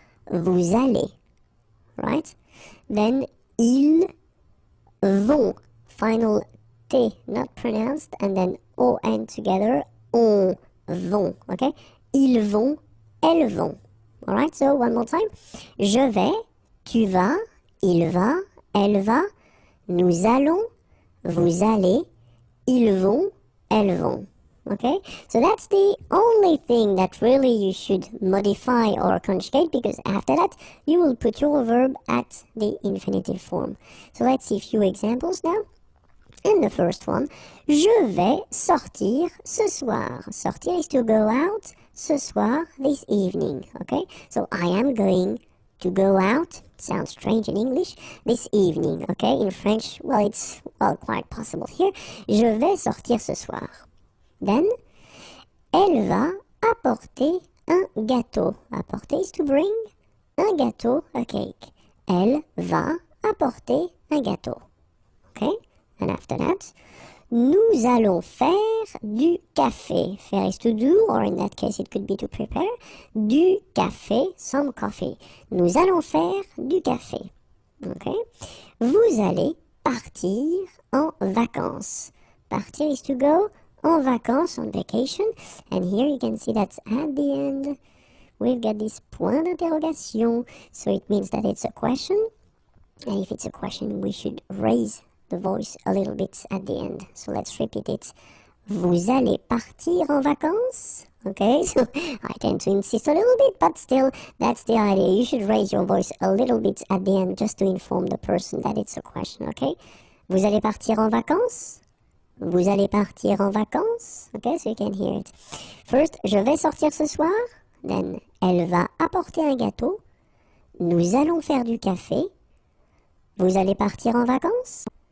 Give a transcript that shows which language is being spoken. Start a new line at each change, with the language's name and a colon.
French: Vous allez. Right? Then, ils vont.
English: Final T not pronounced. And then, O and together.
French: On vont. Okay? Ils vont, elles vont.
English: Alright, so one more time.
French: Je vais, tu vas, il va, elle va, nous allons, vous allez, ils vont, elles vont.
English: Okay? So that's the only thing that really you should modify or conjugate, because after that you will put your verb at the infinitive form. So let's see a few examples now. And the first one,
French: je vais sortir ce soir.
English: Sortir is to go out.
French: Ce soir,
English: this evening. Okay? So I am going to go out. Sounds strange in English. This evening. Okay? In French, well, it's quite possible here.
French: Je vais sortir ce soir. Then, elle va apporter un gâteau. Apporter
English: is to bring.
French: Un gâteau,
English: a cake.
French: Elle va apporter un gâteau. Okay?
English: And after that,
French: Nous allons faire du café.
English: Faire is to do, or in that case it could be to prepare.
French: Du café,
English: some coffee.
French: Nous allons faire du café. Okay? Vous allez partir en vacances.
English: Partir is to go
French: en vacances,
English: on vacation. And here you can see that at the end we've got this point d'interrogation. So it means that it's a question. And if it's a question, we should raise the voice a little bit at the end. So let's repeat it.
French: Vous allez partir en vacances?
English: Okay, so I tend to insist a little bit, but still, that's the idea. You should raise your voice a little bit at the end just to inform the person that it's a question, okay?
French: Vous allez partir en vacances? Vous allez partir en vacances?
English: Okay, so you can hear it.
French: First, je vais sortir ce soir. Then, elle va apporter un gâteau. Nous allons faire du café. Vous allez partir en vacances?